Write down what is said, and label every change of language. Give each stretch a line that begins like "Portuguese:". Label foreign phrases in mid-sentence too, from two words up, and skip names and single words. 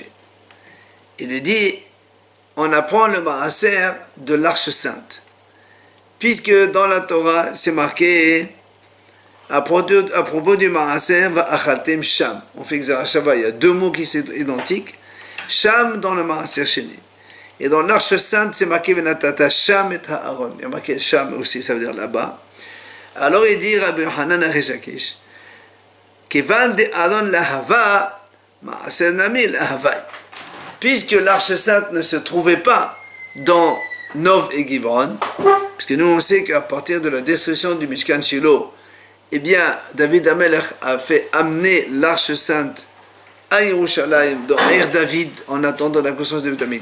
French: Il lui dit, on apprend le Ma'aser de l'Arche Sainte, puisque dans la Torah c'est marqué à propos du Ma'aser,
Hebrew: ואכלתם שם.
French: On fait Xerashava, il y a deux mots qui sont identiques. Sham dans le Ma'aser Sheni. Et dans l'Arche Sainte, c'est marqué
Hebrew: ונתת שם את הארון.
French: Il y a marqué Sham aussi, ça veut dire là-bas. Alors il dit Rabbi Yohanan à Rish Lakish,
Aramaic: כיון דארון לא הוה, מעשר נמי לא הוי.
French: Puisque l'Arche Sainte ne se trouvait pas dans Nov et Givron, puisque nous on sait qu'à partir de la destruction du Mishkan Shiloh, eh bien, David Amelech a fait amener l'Arche Sainte à Yerushalayim, dans Aïr David, en attendant la construction du Beit Hamikdash.